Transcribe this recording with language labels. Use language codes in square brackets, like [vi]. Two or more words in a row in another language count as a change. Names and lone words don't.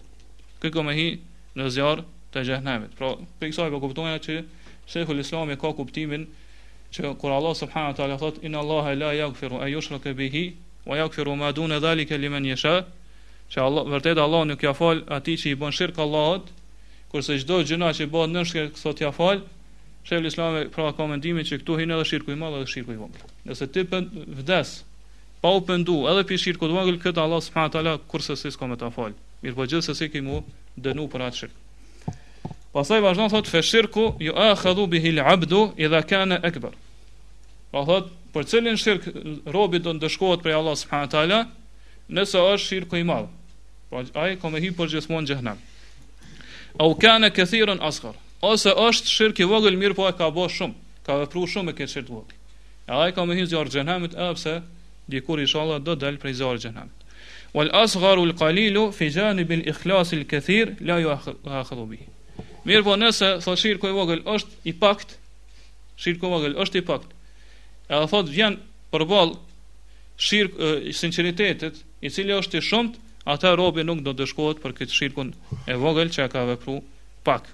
[sq] Kë ka me hi në zjarr të xhenemit. Pra, për kësaj po kuptojmë që Sheikhul Islam ka kuptimin që kur [ar] الله سبحانه وتعالى [sq] thot [ar] إن الله لا يغفر أن يشرك به ويغفر ما دون ذلك لمن يشاء, [sq] që Allah vërtet Allah nuk ja fal atij që i bën shirk Allahut, kurse çdo gjëna që bëhet nën shirk thot ja fal. Sheikhul Islam pra ka mendimin që këtu hin edhe shirku i madh edhe shirku i vogël. Nëse ti vdes pa u pendu edhe për shirku të vogël, këtë [ar] الله سبحانه وتعالى [sq] kurse s'ka me ta fal. Mirë po gjithsesi që mu dënu për atë shirk. Pastaj vazhdon thot [ar] فالشرك يؤاخذ به العبد إذا كان أكبر. [sq] Po thot për cilin shirk robi do ndëshkohet prej [ar] الله سبحانه وتعالى [sq] nëse është shirku i madh. Po ai ka me hyrë përgjithmonë në xhenem. [ar] أو كان كثيرا أصغر. [sq] Ose është shirk i vogël mirë po e ka bë shumë, ka vepruar shumë me këtë shirk të vogël. Ai ka me hyrë zjarr xhenemit edhe pse dikur inshallah do dal prej zjarrit xhenemit. [ar] والأصغر القليل في جانب الإخلاص الكثير لا يؤاخذ به. [sq] Mirë po nëse thot shirku i vogël është i pakt, shirku i vogël është i pakt. Edhe thot vjen përballë sinqeritetit, i cili është i shumt, atë robi nuk do të shkohet për këtë shirkun e vogël që ka vepruar pak.